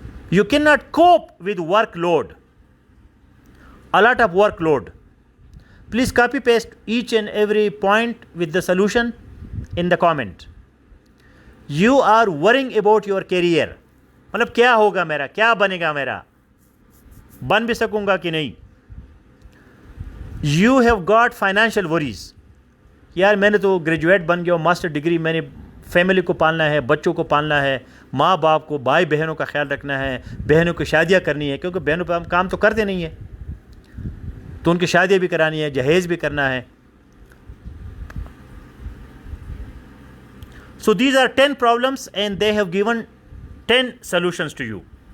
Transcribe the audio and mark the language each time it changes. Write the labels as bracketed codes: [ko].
[en] You cannot cope with workload. A lot of workload. Please copy paste each and every point with the solution in the comment. You are worrying about your career. [ur] مطلب کیا ہوگا میرا, کیا بنے گا میرا, بن بھی سکوں گا کہ نہیں. [en] You have got financial worries. [ur] یار میں نے تو گریجویٹ بن گیا ہوں, ماسٹر ڈگری, میں نے فیملی کو پالنا ہے, بچوں کو پالنا ہے, ماں باپ کو, بھائی بہنوں کا خیال رکھنا ہے, بہنوں کی شادیاں کرنی ہے, کیونکہ بہنوں پہ ہم کام تو کرتے نہیں ہیں, تو ان کی شادیاں بھی کرانی ہے, جہیز بھی کرنا ہے. [en] So these are 10 problems and they have given 10 solutions to you.